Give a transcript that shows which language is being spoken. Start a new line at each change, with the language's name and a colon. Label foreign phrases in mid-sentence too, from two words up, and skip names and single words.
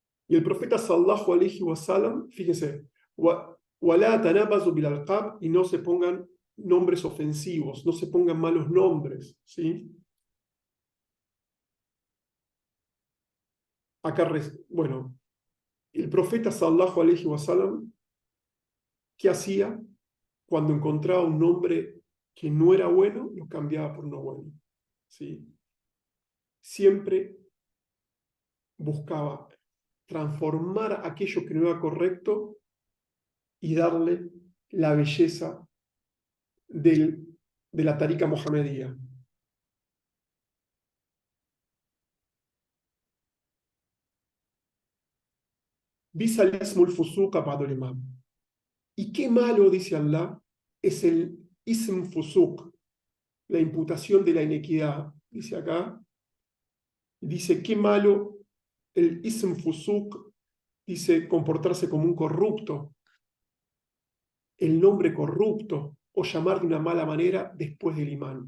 Spanish: Y el profeta
Arabic: صلى الله عليه وسلم,
Spanish: fíjense,
Arabic: وَلَا تَنَابَزُوا بِالْأَلْقَابِ,
Spanish: y no se pongan nombres ofensivos, no se pongan malos nombres, ¿sí? Acá, bueno, el profeta
Arabic: صلى الله عليه وسلم,
Spanish: ¿qué hacía? Cuando encontraba un nombre que no era bueno, lo cambiaba por uno bueno, ¿sí? Siempre buscaba transformar aquello que no era correcto y darle la belleza de la tarika mohamedía.
Arabic: بئس الاسم الفسوق بعد الإيمان.
Spanish: Y qué malo, dice Allah, es el
Arabic: اسم فسوق,
Spanish: la imputación de la inequidad. Dice acá, dice qué malo el
Arabic: اسم فسوق,
Spanish: dice comportarse como un corrupto, el nombre corrupto, o llamar de una mala manera después del imán.